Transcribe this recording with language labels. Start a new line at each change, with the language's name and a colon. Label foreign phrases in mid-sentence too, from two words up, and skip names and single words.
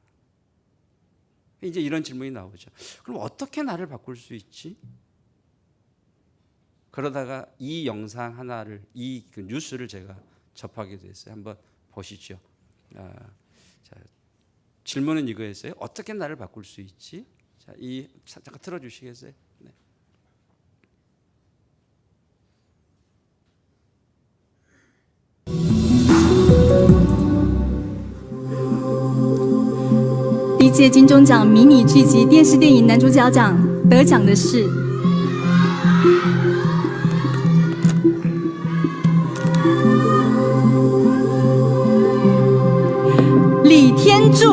Korean: 이제 이런 질문이 나오죠. 그럼 어떻게 나를 바꿀 수 있지? 그러다가 이 영상 하나를, 이 뉴스를 제가 접하게 됐어요. 한번 보시죠. 자, 질문은 이거였어요. 어떻게 나를 바꿀 수 있지? 자, 잠깐 틀어주시겠어요? 네.
Chinese: 第一届金钟奖迷你剧集电视电影男主角奖得奖的是李天柱。